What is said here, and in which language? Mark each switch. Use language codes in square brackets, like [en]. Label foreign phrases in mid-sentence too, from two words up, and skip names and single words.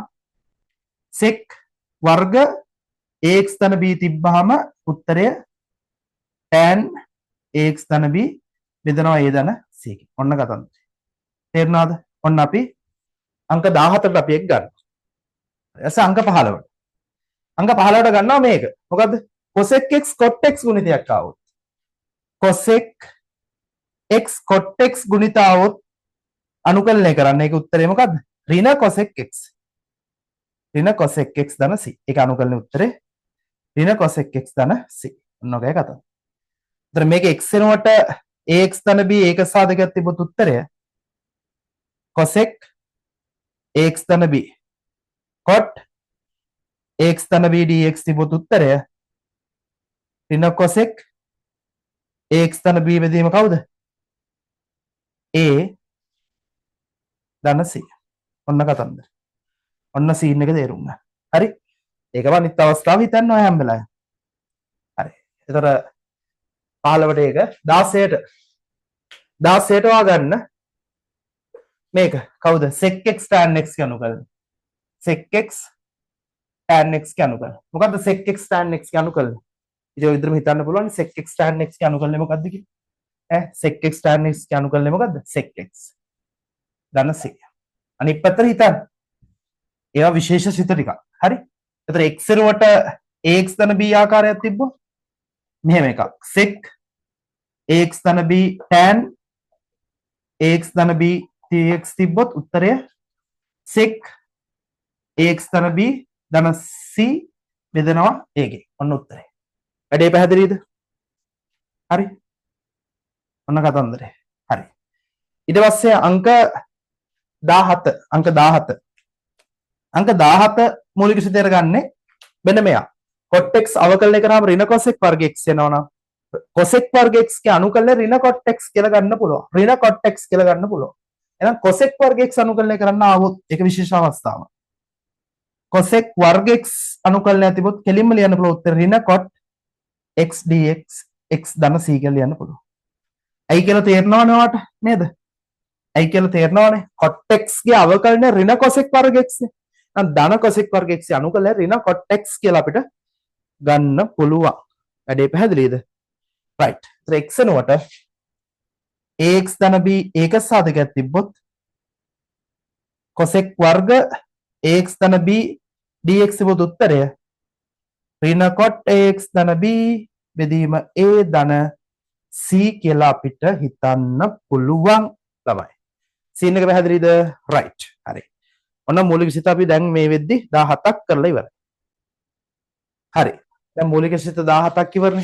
[si] sec වර්ග ax ධන b තිබ්බහම උත්තරය tan ax ධන b බෙදනවා a ධන c කින්. ඔන්න කතන්දරය. තේරුණාද? ඔන්න අපි අංක 17ට අපි එක ගන්නවා. ඊට අංක 15ට. අංක 15ට ගන්නවා මේක. මොකද්ද? cosec x cot x ගුණිතයක් ආවොත්. cosec x cot x ගුණිත ආවොත් අනුකලනය කරන්න. ඒක උත්තරේ මොකද්ද? ඍණ cosec x. ඍණ cosec x ධන c. ඒක අනුකලන උත්තරේ ඍණ cosec x ධන c. ඔන්න ඔකයි කතාව. එතන මේක x වෙනුවට ax ධන b ඒක සාධකයක් තිබුත් උත්තරය cosec ax ධන b cot ax ධන b dx තිබුත් උත්තරය ඍණ cosec ax ධන b බෙදීම කවුද? a ධන c. ඔන්න කතන්දර. ඔන්න සීන් එක තේරුම් ගන්න. හරි? ඒකම අනිත් අවස්ථාව හිතන්න ඔය හැම වෙලාවෙම. හරි. ඒතර 15ට ඒක 16ට වාගන්න මේක කවුද? sec x tan x ක අනුකලන. sec x tan x ක අනුකලන. මොකද්ද sec x tan x ක අනුකලන? ඉතින් ඔය විදිහටම හිතන්න පුළුවන් sec x tan x ක අනුකලනය මොකද්ද කියලා. sec x tan x ක අනුකලනය මොකද්ද? sec x ධන c. අනිත් පැත්තට හිතන්න. ඒවා විශේෂ සිත ටිකක්. හරි? එතන x වෙනුවට ax ධන b ආකාරයක් තිබ්බොත් මෙහෙම එකක්. sec ax ධන b tan ax ධන b dx තිබ්බොත් උත්තරය sec ax ධන b ධන c බෙදනවා ඒකේ. ඔන්න උත්තරේ. වැඩේ පැහැදිලිද? හරි? ඔන්න කතන්දරේ. හරි. ඊට පස්සේ අංක 17 අංක 17 අංක 17 මූලික විෂය ගන්නේ මෙන්න මෙයා. cot x අවකලනය කරාම ඍණ cosec වර්ග x එනවා නම් cosec වර්ග x ගේ අනුකලනය ඍණ cot x කියලා ගන්න පුළුවන්. ඍණ cot x කියලා ගන්න පුළුවන්. එහෙනම් cosec වර්ග x අනුකලනය කරන්න ආවොත් ඒක විශේෂ අවස්ථාවක්. cosec වර්ග x අනුකලනය තිබොත් කෙලින්ම ලියන්න පුළුවන් උත්තර ඍණ cot x dx x ධන c කියලා ලියන්න පුළුවන්. ඇයි කියලා තේරෙනවනේ ඔයාලට නේද? ඇයි කියලා තේරෙනවනේ? cot x ගේ අවකලනය ඍණ cosec වර්ග x නේ. නම් ධන cosec වර්ග x අනුකලනය ඍණ cot x කියලා අපිට ගන්න පුළුවන්. වැඩේ පැහැදිලිද? right. ඒතර x වෙනුවට ax ධන b ඒක සාධකයක් තිබ්බොත් cosec වර්ග ax ධන b dx තිබොත් උත්තරය ඍණ cot ax ධන b බෙදීම a ධන c කියලා අපිට හිතන්න පුළුවන් ළමයි. සීන් එක පැහැදිලිද? right. හරි. ඔන්න මූලික විෂිත අපි දැන් මේ වෙද්දි 17ක් කරලා ඉවරයි. හරි. දැන් මූලික විෂිත 17ක් ඉවරනේ.